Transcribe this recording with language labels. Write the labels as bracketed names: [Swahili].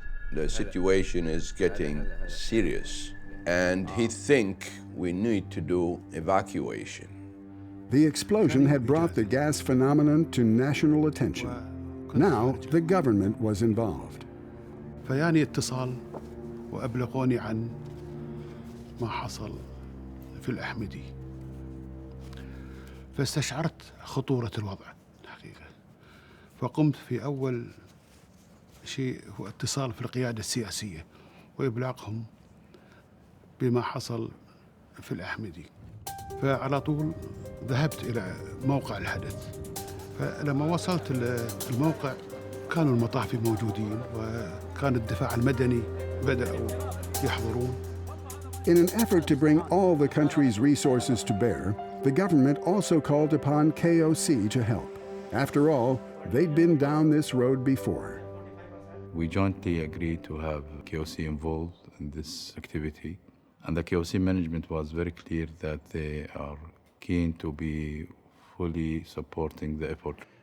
[English] The situation is getting serious, and he think we need to do evacuation. The explosion had brought the gas phenomenon to national attention. Now the government was involved. [Arabic] فياني اتصال وأبلغوني عن ما حصل في الأحمدي، فاستشعرت خطورة الوضع الحقيقة، فقمت في أول شيء هو اتصال في القيادة السياسية وإبلاغهم بما حصل في الأحمدي. فعلى طول ذهبت إلى موقع الحدث، فلما وصلت الموقع كانوا المطافي موجودين وكان الدفاع المدني بدأوا يحضرون. [English] In an effort to bring all the country's resources to bear, the government also called upon KOC to help. After all, they'd been down this road before. We jointly agreed to have KOC involved in this activity, and the KOC management was very clear that they are keen to be fully supporting the effort.